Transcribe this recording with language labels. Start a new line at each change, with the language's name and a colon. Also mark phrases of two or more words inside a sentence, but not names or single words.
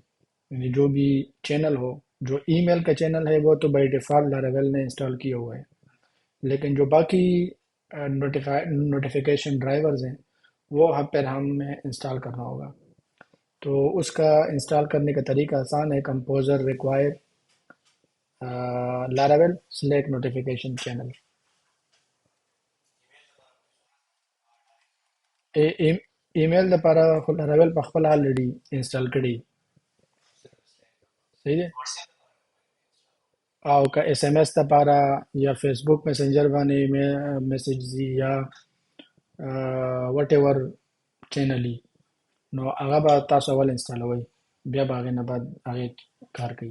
Urdu: یعنی جو بھی چینل ہو، جو ای میل کا چینل ہے وہ تو
English: by default
Urdu: لاراول نے انسٹال کیا ہوا ہے، لیکن جو باقی
English: notification drivers
Urdu: ہیں وہ پھر ہمیں انسٹال کرنا ہوگا. تو اس کا انسٹال کرنے کا طریقہ آسان ہے.
English: composer require Laravel Slack notification channel.
Pashto: ای میل لپاره خو لاراول په خپل
English: already install
Pashto: کړي. صحیح دی. او که اس ایم ایس لپاره یا فیسبوک میسنجر باندې میسج زی یا
English: whatever channel
Pashto: ای، نو هغه به تاسو اول انسټالوئ، بیا به هغې نه بعد هغې کار کوي.